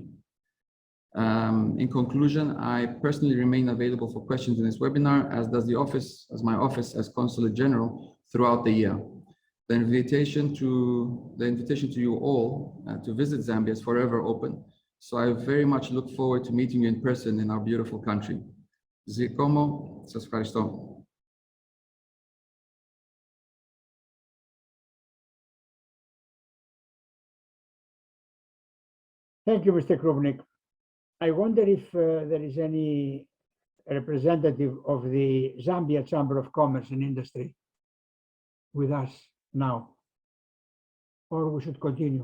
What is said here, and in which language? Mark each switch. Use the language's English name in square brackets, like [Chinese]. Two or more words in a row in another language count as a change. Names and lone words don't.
[English] In conclusion, I personally remain available for questions in this webinar, as does my office as Consulate General throughout the year. The invitation to you all to visit Zambia is forever open. So I very much look forward to meeting you in person in our beautiful country. [Greek] Zikomo, σας ευχαριστώ. [English] Thank you, Mr. Krupnik. I wonder if there is any representative of the Zambia Chamber of Commerce and Industry with us now, or we should continue.